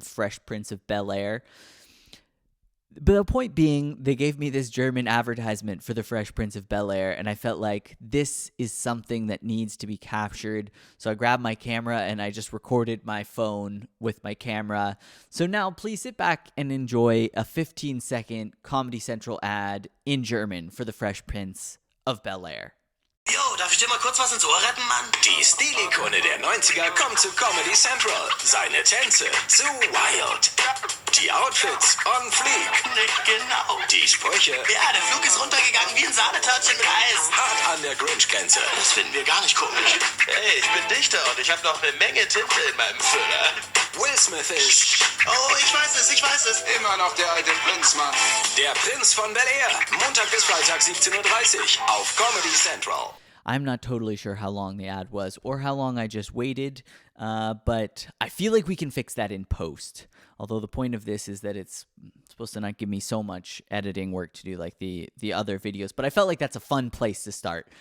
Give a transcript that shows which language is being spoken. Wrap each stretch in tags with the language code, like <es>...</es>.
<en>Fresh Prince of Bel-Air. But the point being, they gave me this German advertisement for the Fresh Prince of Bel-Air, and I felt like this is something that needs to be captured. So I grabbed my camera and I just recorded my phone with my camera. So now please sit back and enjoy a 15-second Comedy Central ad in German for the Fresh Prince of Bel-Air.</en> <de>Yo, darf ich dir mal kurz was ins Ohr retten, Mann? Die Stilikone der 90er kommt zu Comedy Central. Seine Tänze zu wild. Die Outfits on fleek. Nicht genau. Die Sprüche. Ja, der Flug ist runtergegangen wie ein Sahnetörtchen mit Eis. Hart an der Grinch-Grenze. Das finden wir gar nicht komisch. Hey, ich bin Dichter und ich habe noch eine Menge Tinte in meinem Füller. Will Smith ist... Oh, ich weiß es. Immer noch der alte Prinz, Mann. Der Prinz von Bel-Air. Montag bis Freitag 17:30 Uhr auf Comedy Central.</de> <en>I'm not totally sure how long the ad was or how long I just waited, but I feel like we can fix that in post. Although the point of this is that it's supposed to not give me so much editing work to do like the other videos, but I felt like that's a fun place to start.</en>